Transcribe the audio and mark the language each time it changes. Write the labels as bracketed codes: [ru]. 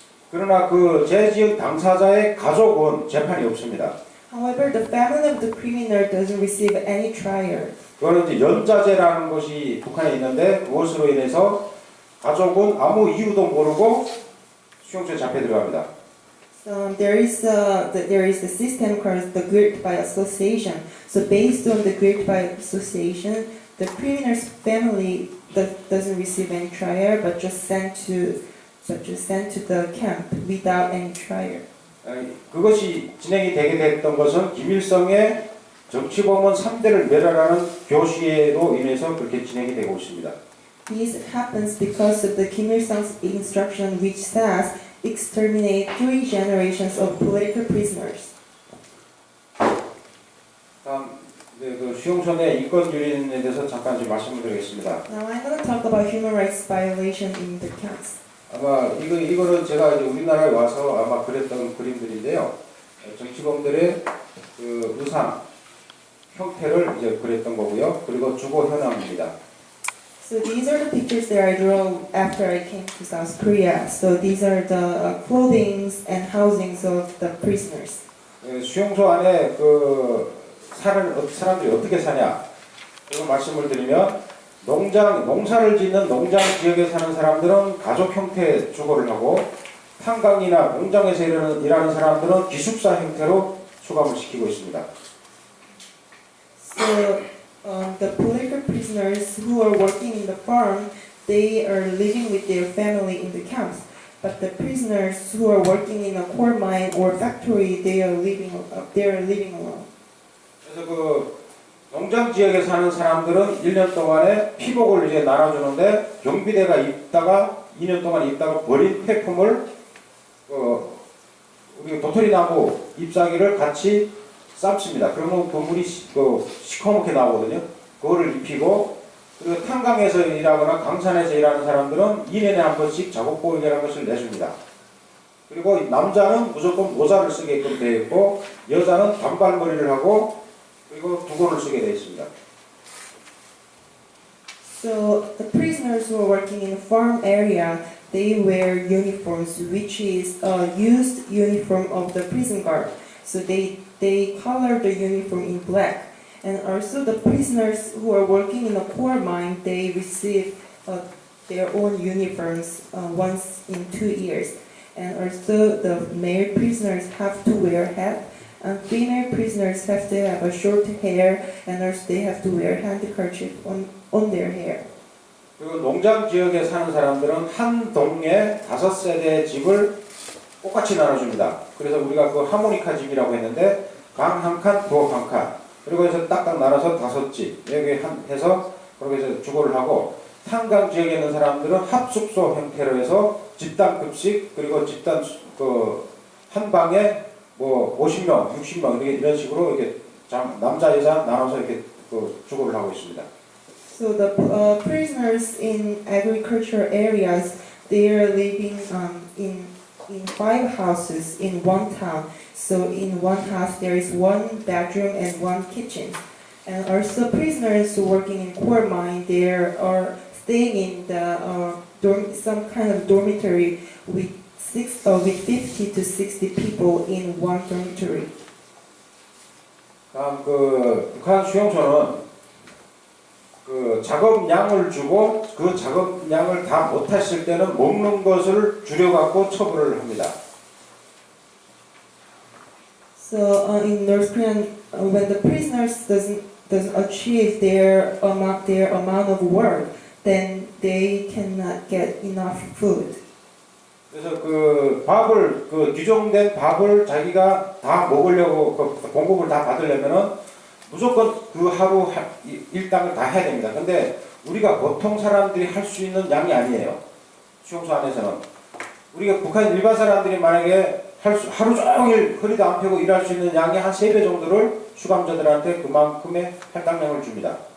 [ko] 그러나 그 재지역 당사자의 가족은 재판이 없습니다. [en] However, the family of the criminal doesn't receive any trial. [ko] 그거는 이제 연자제라는 것이 북한에 있는데 그것으로 인해서 가족은 아무 이유도 모르고 수용소에 잡혀 들어갑니다. [en] So there is the system called the guilt by association. So based on the guilt by association, the criminal's family doesn't receive any trial, but just sent to the camp without any trial. [ko] 그것이 진행이 되게 됐던 것은 김일성의 정치범은 3대를 멸하라는 교시로 인해서 그렇게 진행이 되고 있습니다. [en] This happens because of the Kim Il-sung's instruction, which says exterminate 3 generations of political prisoners. [ko] 다음 그 수용소 내 인권 유린에 대해서 잠깐 좀 말씀을 드리겠습니다. [en] Now I'm going to talk about human rights violation in the camps. [ko] 아마 이거는 제가 이제 우리나라에 와서 아마 그렸던 그림들인데요. 정치범들의 그 의상 형태를 이제 그렸던 거고요. 그리고 주거 현황입니다. [en] So these are the pictures that I drew after I came to South Korea. So these are the clothings and housings of the prisoners. [ko] 수용소 안에 그 사람들이 어떻게 사냐? 이거 말씀을 드리면 농사를 짓는 농장 지역에 사는 사람들은 가족 형태의 주거를 하고 탄광이나 공장에서 일하는 사람들은 기숙사 형태로 수감을 시키고 있습니다. [en] So the political prisoners who are working in the farm, they are living with their family in the camps. But the prisoners who are working in a coal mine or factory, they are living alone. [ko] 그래서 그 농장 지역에 사는 사람들은 1년 동안에 피복을 이제 나눠주는데 경비대가 있다가 2년 동안 있다가 버린 폐품을 우리 도토리나무 잎사귀를 같이 삶습니다. 그러면 그물이 시커멓게 나오거든요. 그거를 입히고 그리고 탄광에서 일하거나 강산에서 일하는 사람들은 2년에 한 번씩 작업복이라는 것을 내줍니다. 그리고 남자는 무조건 모자를 쓰게끔 되어 있고 여자는 단발머리를 하고 그리고 두건을 쓰게 되어 있습니다. [en] So the prisoners who are working in the farm area, they wear uniforms, which is a used uniform of the prison guard. So they color the uniform in black. And also the prisoners who are working in a coal mine, they receive their own uniforms once in 2 years. And also the male prisoners have to wear hat. And female prisoners have to have a short hair, and also they have to wear handkerchief on their hair. [ko] 그리고 농장 지역에 사는 사람들은 한 동에 5세대의 집을 똑같이 나눠줍니다. 그래서 우리가 그 하모니카 집이라고 했는데 방 한 칸, 부엌 한 칸. 그리고 해서 딱딱 나눠서 5집 여기 해서 그렇게 해서 주거를 하고 탄광 지역에 있는 사람들은 합숙소 형태로 해서 집단 급식 그리고 집단 한 방에 뭐 50명, 60명 이런 식으로 이렇게 남자 여자 나눠서 이렇게 주거를 하고 있습니다. [en] So the prisoners in agricultural areas, they are living in 5 houses in one town. So in one house there is 1 bedroom and 1 kitchen. And also prisoners working in coal mine, they are staying in the some kind of dormitory with 50 to 60 people in 1 dormitory. [ko] 다음 북한 수용소는 작업량을 주고 그 작업량을 다 못했을 때는 먹는 것을 줄여갖고 처벌을 합니다. [en] So in North Korea, when the prisoners doesn't achieve their amount of work, then they cannot get enough food. [ko] 그래서 밥을 규정된 밥을 자기가 다 먹으려고 공급을 다 받으려면은 무조건 그 하루 일당을 다 해야 됩니다. 근데 우리가 보통 사람들이 할 수 있는 양이 아니에요. 수용소 안에서는 우리가 북한 일반 사람들이 만약에 하루 종일 허리도 안 펴고 일할 수 있는 양의 한 3배 정도를 수감자들한테 그만큼의 할당량을 줍니다.